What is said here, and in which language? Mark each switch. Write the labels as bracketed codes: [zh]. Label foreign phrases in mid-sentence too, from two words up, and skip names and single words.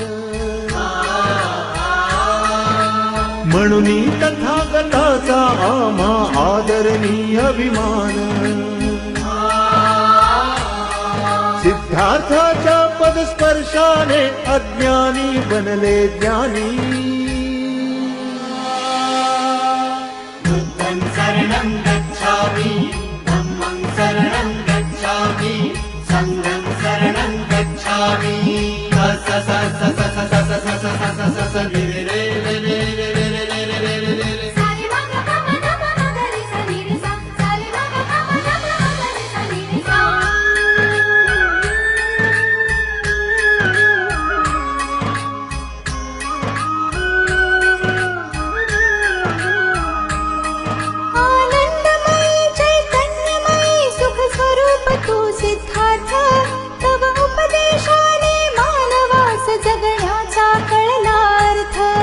[mr] म्हणून तथागताचा आम्हा आदरणीय अभिमान सिद्धार्थाच्या पदस्पर्शाने अज्ञानी बनले ज्ञानी [pi] बुद्धं शरणं गच्छामि धम्मं शरणं गच्छामि संघं शरणं गच्छामि स स स स स स स स स स स स रे रे रे रे रे रे रे रे रे रे रे रे रे सारे मग पम धम मगरी सनी रे सा सारे मग पम धम मगरी सनी रे सा [mr] आनंदमयी चैतन्यमयी सुख स्वरूप तू सिद्धार्थ तव उपदेशाने मानवास जगण्याचा कळलार्थ